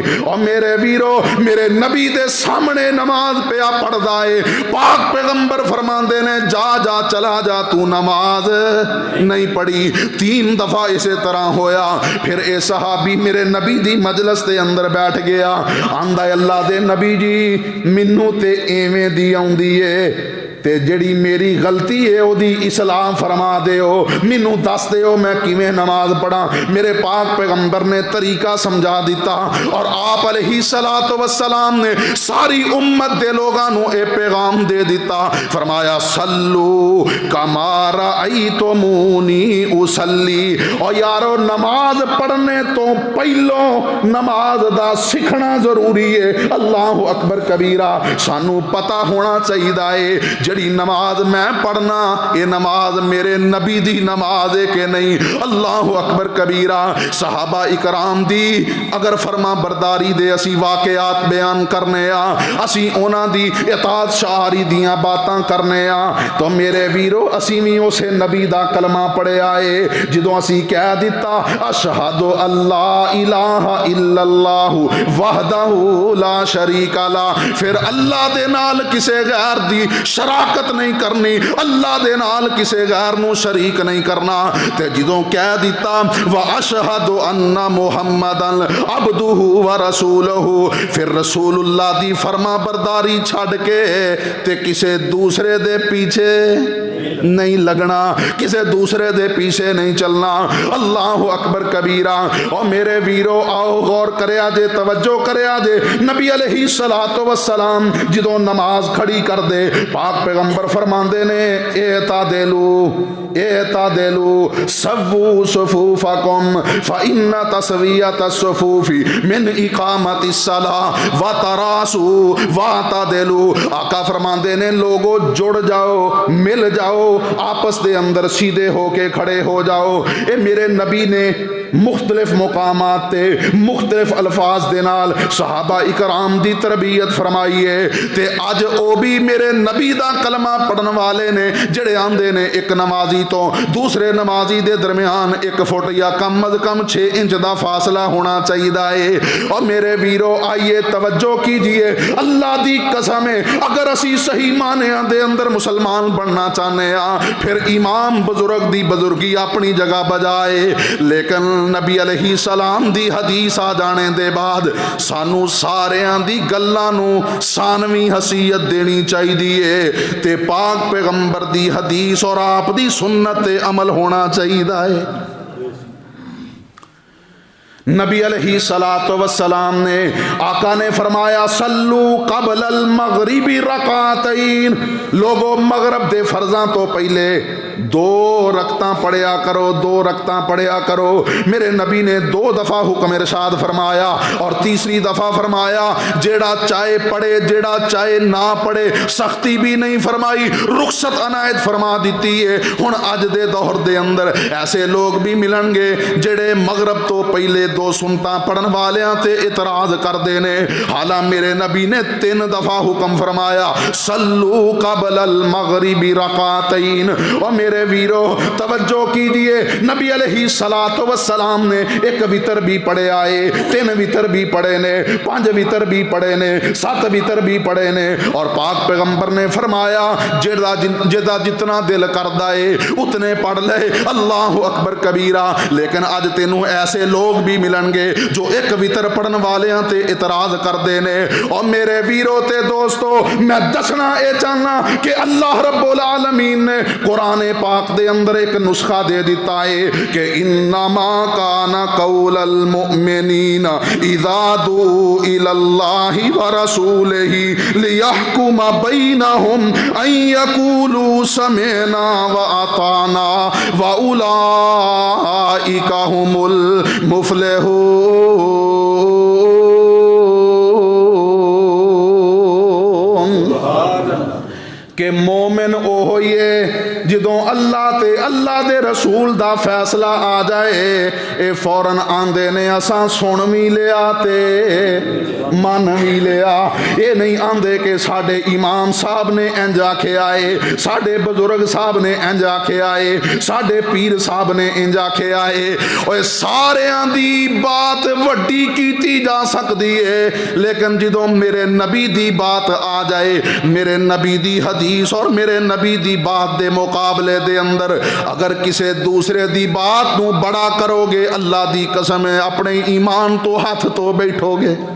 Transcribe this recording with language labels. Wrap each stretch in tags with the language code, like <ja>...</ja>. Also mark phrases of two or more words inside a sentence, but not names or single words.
<pa>اور میرے ویرو میرے نبی دے سامنے نماز پیا پڑھدا ہے، پاک پیغمبر فرماندے نے جا جا چلا جا تو نماز نہیں پڑھی۔ 3 دفعہ اسی طرح ہویا۔ پھر اے صحابی میرے نبی دی مجلس دے اندر بیٹھ گیا، آندا ہے اللہ دے نبی جی مینوں تے ایویں دی آوندی ہے تے جڑی میری غلطی ہے او دی اصلاح فرما دیو، مینوں دس دیو میں کیویں نماز پڑھاں۔ میرے پاک پیغمبر نے طریقہ سمجھا دیتا اور آپ</pa> <ar>علیہ السلام</ar> <pa>نے ساری امت دے لوگاں نو اے پیغام دے دیتا، فرمایا</pa> <ar>صلو کما رأیتمونی اصلی۔</ar> <pa>اور یارو نماز پڑھنے تو پہلو نماز دا سکھنا ضروری ہے۔</pa> <ar>اللہ اکبر کبیرہ۔</ar> <pa>سانو پتہ ہونا چاہیے جڑی نماز میں پڑھنا یہ نماز میرے نبی دی نماز ہے کہ نہیں۔</pa> <ar>اللہ اکبر کبیرہ۔</ar> <pa>صحابہ اکرام دی اگر فرما برداری دے اسی واقعات بیان کرنے آ، اسی اونا دی اطاعت شعاری دیاں باتاں کرنے آ، تو میرے ویرو اسی بھی اسے نبی دا کلمہ پڑھے آئے جدوں اسی کہہ دیتا</pa> <ar>اشہد اللہ الہ الا اللہ وحدہ لا شریک لہ،</ar> <pa>پھر اللہ دے نال کسے غیر دی شراکت شراکت نہیں کرنی، اللہ دے نال کسے غیر نو شریک نہیں کرنا۔ تے جدوں کہہ دیتا</pa> <ar>وَأَشْهَدُ أَنَّ مُحَمَّدًا عَبْدُهُ وَرَسُولُهُ،</ar> <pa>پھر رسول اللہ دی فرما برداری چھڑ کے تے کسے دوسرے دے پیچھے نہیں لگنا، کسے دوسرے دے پیچھے نہیں چلنا۔</pa> <ar>اللہ اکبر کبیرہ۔</ar> <pa>اور میرے ویرو آؤ غور کرے آجے، توجہ کرے آجے، نبی</pa> <ar>علیہ السلام</ar> <pa>جدوں نماز کھڑی کر دے پاک پیغمبر فرماندے نے</pa> <ar>اعتدلوا سووا صفوفکم فإن تسویۃ الصفوف من اقامت الصلاۃ وتراصوا واعتدلوا۔</ar> <pa>آقا فرماندے نے لوگو جڑ جاؤ، مل جاؤ، آپس دے اندر سیدھے ہو کے کھڑے ہو جاؤ۔ اے میرے نبی نے مختلف مقامات تے مختلف الفاظ دے نال صحابہ اکرام دی تربیت فرمائی ہے تے اج او بھی میرے نبی دا کلمہ پڑھن والے نے جڑے آندے نے ایک نمازی تو دوسرے نمازی دے درمیان 1 فٹ یا کم از کم 6 انچ دا فاصلہ ہونا چاہیے۔ اور میرے ویرو</pa> <ur>آئیے توجہ کیجئے،</ur> <pa>اللہ دی قسم ہے اگر اسی صحیح معنیاں دے اندر مسلمان بننا چاہنے ہاں پھر امام بزرگ دی بزرگی اپنی جگہ بجائے، لیکن نبی</pa> <ar>علیہ السلام</ar> <pa>دی حدیث آ جانے دے بعد سانو ساریاں دی گلاں نو ثانوی حیثیت دینی چاہیے تے پاک پیغمبر دی حدیث اور آپ دی سنت تے عمل ہونا چاہیے۔ نبی</pa> <ar>علیہ السلام</ar> <pa>نے آقا نے فرمایا</pa> <ar>صلو قبل المغرب رکعتین،</ar> <pa>لوگو مغرب دے فرضاں تو پہلے 2 رکعتاں پڑھیا کرو، 2 رکعتاں پڑھیا کرو۔ میرے نبی نے 2 دفعہ حکم ارشاد فرمایا اور تیسری دفعہ فرمایا جیڑا چاہے پڑھے جیڑا چاہے نہ پڑھے، سختی بھی نہیں فرمائی، رخصت عنایت فرما دیتی ہے۔ ہن اج دے دور دے اندر ایسے لوگ بھی ملن گے جڑے مغرب تو پہلے 2 سنتاں پڑھن والیاں تے اعتراض کر دے نے، حالاں میرے نبی نے 3 دفعہ حکم فرمایا</pa> <ar>صلو قبل المغرب رکعتین۔</ar> <pa>اور میرے ویرو</pa> <ur>توجہ کیجئے،</ur> <pa>نبی</pa> <ar>علیہ السلام</ar> <pa>نے 1 وتر بھی پڑھے آئے، 3 وتر بھی پڑھے نے، 5 وتر بھی پڑھے نے، 7 وتر بھی پڑھے نے، اور پاک پیغمبر نے فرمایا جدا جتنا دل کردا ہے اتنے پڑھ لے،</pa> <ar>اللہ اکبر کبیرہ۔</ar> <pa>لیکن اج تینوں ایسے لوگ بھی ملن گے جو 1 وتر پڑھن والیاں تے اعتراض کردے نے۔ اور میرے ویرو تے دوستو میں دسنا اے چاہنا کہ اللہ رب العالمین نے قرآن پاک دے اندر ایک نسخہ دے دیتا ہے کہ</pa> <ar>انما کان قول المؤمنین اذا دعوا الی اللہ ورسولہ لیحکم بینہم ان یقولوا سمعنا واطعنا واولئک هم المفلحون۔</ar> <pa>کہ مومن او ہوئیے جدوں اللہ دے رسول دا فیصلہ آ جائے اے فوراً آندے نے اساں سن بھی لیا تے من بھی لیا۔ اے نہیں آندے کہ ساڈے امام صاحب نے انج آکھے آئے، ساڈے بزرگ صاحب نے انج آکھے آئے، ساڈے پیر صاحب نے انج آکھے آئے۔ اوے ساریاں دی بات وڈی کیتی جا سکتی ہے، لیکن جدوں میرے نبی دی بات آ جائے، میرے نبی دی حدیث اور میرے نبی دی بات دے مقابلے دے اندر اگر کسے دوسرے دی بات نو بڑا کرو گے، اللہ دی قسم ہے اپنے ایمان تو ہاتھ تو بیٹھو گے۔</pa>